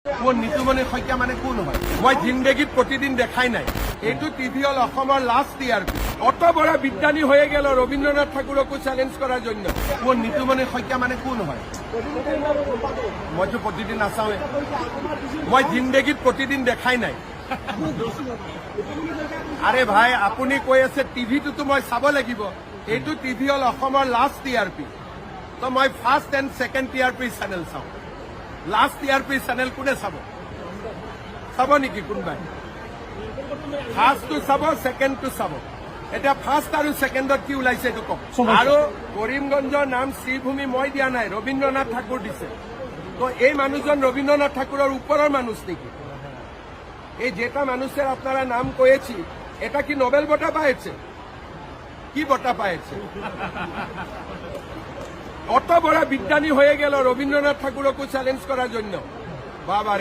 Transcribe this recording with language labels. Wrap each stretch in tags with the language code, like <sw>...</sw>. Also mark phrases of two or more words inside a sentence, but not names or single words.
<as>মোৰ নিতুমণি শইকীয়া মানে কোন হয়? মই জিন্দেগীত প্ৰতিদিন দেখাই নাই। এইটো টিভি হল অসমৰ</as> <en>last TRP.</en> <bn>অত বড় বিজ্ঞানী হয়ে গেল রবীন্দ্রনাথ ঠাকুরকো চ্যালেঞ্জ করার জন্য।</bn> <as>মোৰ নিতুমণি শইকীয়া মানে কোন হয়? মইতো প্ৰতিদিন নাচাওঁৱে। মই জিন্দেগীত প্ৰতিদিন দেখাই নাই। আরে ভাই আপুনি কৈ আছে টিভিটোতো মই চাব লাগিব। এইটো টিভি হল অসমৰ</as> <en>last TRP.</en> <as>তো মই</as> <en>first and second TRP channel</en> <as>চাওঁ।</as> <en>last TRP channel</en> <as>কোনে চাব? চাব নেকি কোনোবাই? ফার্স্টটো চাব, সেকেন্ডটো চাব। এতিয়া ফার্স্ট আৰু সেকেন্ডত কি ওলাইছে এইটো কওক। আৰু কৰিমগঞ্জৰ নাম শ্ৰীভূমি মই দিয়া নাই, রবীন্দ্রনাথ ঠাকুর দিছে।</as> <bn>তো এই মানুষজন রবীন্দ্রনাথ ঠাকুরের উপরের মানুষ নাকি? এই যেটা মানুষের আপনারা নাম কয়েছি এটা কি নোবেল বঁটা পাইছে?</bn> <as>কি বঁটা পাইছে?</as> <bn>অত বড় বিজ্ঞানী হয়ে গেল রবীন্দ্রনাথ ঠাকুরকো চ্যালেঞ্জ করার জন্য। বাবারে।</bn>